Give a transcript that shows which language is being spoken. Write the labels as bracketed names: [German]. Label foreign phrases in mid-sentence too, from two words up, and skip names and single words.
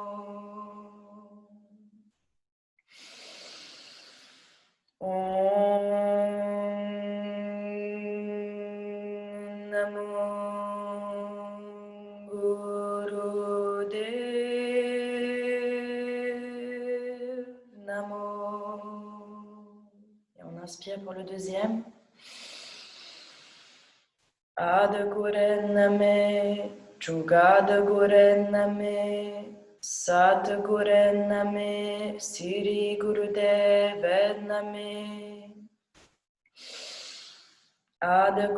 [Punjabi] ਓਂ ਨਮੋ ਗੁਰਦੇਵ ਨਮੋ. [French] Et on inspire pour le deuxième. [Punjabi] ਆਦਿ ਗੁਰੇ ਨਮਹ, ਜੁਗਾਦਿ ਗੁਰੇ ਨਮਹ, ਸਤਿ ਗੁਰੇ ਨਮਹ, ਸਿਰੀ ਗੁਰਦੇਵੇ ਨਮਹ.